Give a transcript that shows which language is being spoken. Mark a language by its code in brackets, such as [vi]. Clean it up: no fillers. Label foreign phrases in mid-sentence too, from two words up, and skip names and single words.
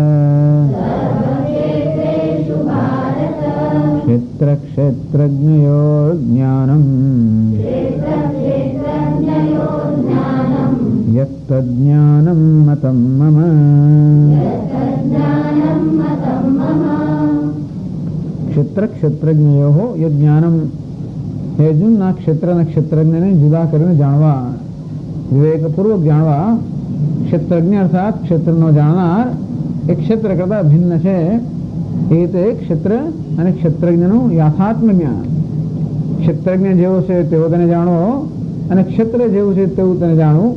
[sa] क्षेत्रक्षेत्रज्ञयोर्ज्ञानम् यत्तज्ज्ञानं मतं मम. क्षेत्र क्षेत्रज्ञयोः यज्ञानम. हे अर्जुन, [gu] ના ક્ષેત્ર અને ક્ષેત્રજ્ઞને જુદા કરીને જાણવા, વિવેકપૂર્વક જાણવા. ક્ષેત્રજ્ઞ અર્થાત ક્ષેત્રનો જાણનાર એ ક્ષેત્ર કરતા ભિન્ન છે. એ તે ક્ષેત્ર અને ક્ષેત્રજ્ઞનું યથાત્મ જ્ઞાન. ક્ષેત્રજ્ઞ જેવો છે તેવો તેને જાણવો અને ક્ષેત્ર જેવું છે તેવું તેને જાણવું.